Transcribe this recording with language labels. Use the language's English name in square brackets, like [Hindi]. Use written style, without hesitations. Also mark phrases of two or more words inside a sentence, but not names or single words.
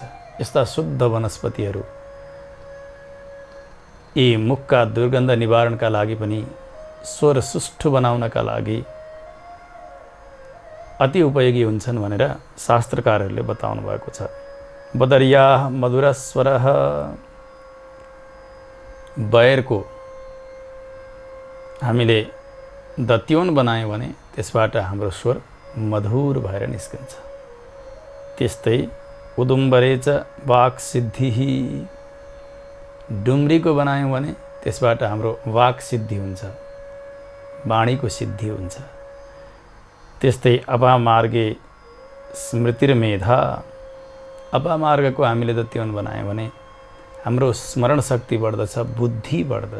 [Nepali] यस्ता शुद्ध वनस्पतिहरू यी मुखका दुर्गन्ध निवारणका लागि पनि, स्वर सुष्ठु बनाउनका लागि अति उपयोगी हुन्छन् भनेर शास्त्रकारहरूले बताउनु भएको छ। [Sanskrit] बदरिया मधुर स्वर, [Nepali] बयरको हामीले दत्योन बनायौँ भने त्यसबाट हाम्रो स्वर मधुर भएर निस्कन्छ। त्यस्तै [Sanskrit] उदुम्बरे च वाक् सिद्धि, [Nepali] डुम्रीको बनायौँ भने त्यसबाट हाम्रो वाक् सिद्धि हुन्छ, वाणीको सिद्धि हुन्छ। त्यस्तै [Sanskrit] अपामार्गे स्मृतिर्मेधा, [Nepali] अपमार्गको हामीले दत्युन बनायौँ भने हाम्रो स्मरण शक्ति बढ्दछ, बुद्धि बढ्दछ।